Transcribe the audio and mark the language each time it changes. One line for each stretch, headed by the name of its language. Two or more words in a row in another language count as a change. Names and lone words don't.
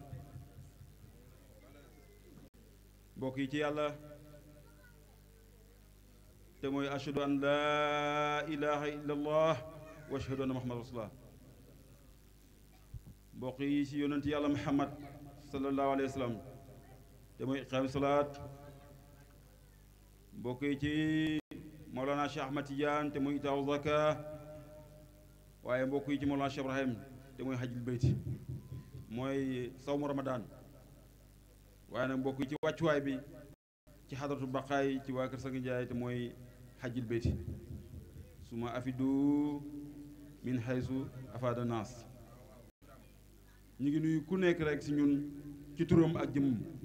Wolof: بوكي تي
Arabic: الله تموي أشهد أن لا إله إلا الله وأشهد أن محمد رسول الله
Wolof: بوكي سي يونتي
Arabic: الله محمد صلى الله عليه وسلم تموي إقام الصلاة
Wolof: بوكي تي مولانا شيخ أحمد تيجان تموي
Arabic: إيتاء الزكاة
Wolof: waaye mbokk yi ci Mawlana Cheikh Ibrahim te mooy
Arabic: حج البيت
Wolof: mooy
Arabic: صوم رمضان
Wolof: waaye nag mbokk yi ci wàccuwaay bi ci xadaratu baqaay ci waa kër Sang Njaay te mooy
Arabic: حج البيت ثم أفيضوا من حيث أفاض الناس
Wolof: ñu ngi nuyu ku nekk rek si ñun ci turam ak jëmmam